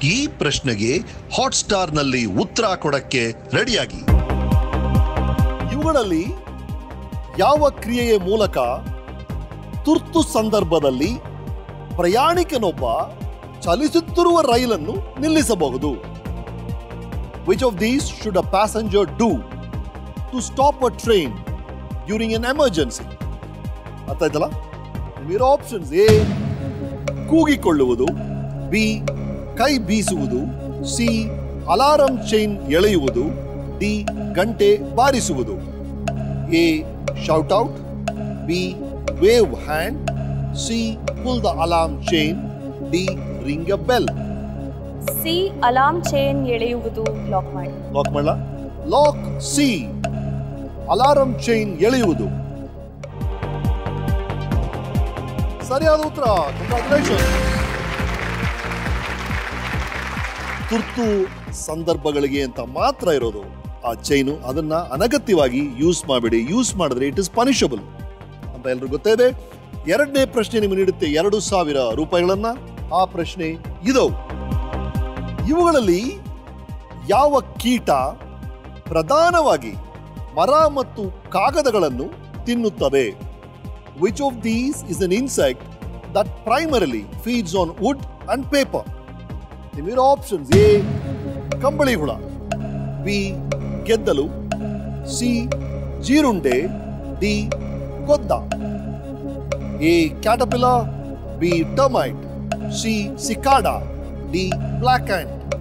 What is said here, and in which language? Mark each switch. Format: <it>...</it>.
<kn>ಈ ಪ್ರಶ್ನೆಗೆ ಹಾಟ್ಸ್ಟಾರ್ನಲ್ಲಿ ಉತ್ತರ ಕೊಡಕ್ಕೆ ರೆಡಿಯಾಗಿ. ಇವುಗಳಲ್ಲಿ ಯಾವ ಕ್ರಿಯೆಯ ಮೂಲಕ ತುರ್ತು ಸಂದರ್ಭದಲ್ಲಿ ಪ್ರಯಾಣಿಕನೊಬ್ಬ ಚಲಿಸುತ್ತಿರುವ ರೈಲನ್ನು ನಿಲ್ಲಿಸಬಹುದು?</kn> <en>Which of these should a passenger do to stop a train during an emergency?</en> <kn>ಅರ್ಥ ಆಯ್ತಲ್ಲ? ನಿಮ್ಮಿರೋ ಆಪ್ಷನ್ಸ್: ಎ ಕೂಗಿಕೊಳ್ಳುವುದು, ಬಿ ಕೈ ಬೀಸುವುದು, ಸಿ ಅಲಾರಂ ಚೈನ್ ಎಳೆಯುವುದು, ಡಿ ಗಂಟೆ ಬಾರಿಸುವುದು.</kn> <en>A shout out, B wave hand, C pull the alarm chain, D ring a bell.</en> <kn>C alarm chain ಎಳೆಯುವುದು lock ಮಾಡಿ. Lock ಮಾಡಲ? Lock C, alarm chain ಎಳೆಯುವುದು. ಸರಿಯಾದ ಉತ್ತರ. Congratulation. ತುರ್ತು ಸಂದರ್ಭಗಳಿಗೆ ಅಂತ ಮಾತ್ರ ಇರೋದು ಆ ಚೈನು. ಅದನ್ನ ಅನಗತ್ಯವಾಗಿ ಯೂಸ್ ಮಾಡಬೇಡಿ. ಯೂಸ್ ಮಾಡಿದ್ರೆ</kn> <en>it is punishable</en> <kn>ಅಂತ ಎಲ್ರಿಗೂ ಗೊತ್ತೇ ಇದೆ. ಎರಡನೇ ಪ್ರಶ್ನೆ ನಿಮಗೆ ನೀಡುತ್ತೆ 2,000 ರೂಪಾಯಿಗಳನ್ನ. ಆ ಪ್ರಶ್ನೆ ಇದು. ಇವುಗಳಲ್ಲಿ ಯಾವ ಕೀಟ ಪ್ರಧಾನವಾಗಿ ಮರ ಮತ್ತು ಕಾಗದಗಳನ್ನು ತಿನ್ನುತ್ತದೆ?</kn> <en>Which of these is an insect that primarily feeds on wood and paper?</en> <kn>ನಿಮ್ಮಿರೋ options: A ಕಂಬಳಿ ಹುಳ, ಬಿ ಗೆದ್ದಲು, ಸಿ ಜೀರುಂಡೆ, D ಗೊದ್ದ.</kn> <en>A caterpillar, B termite, C cicada, D black ant.</en>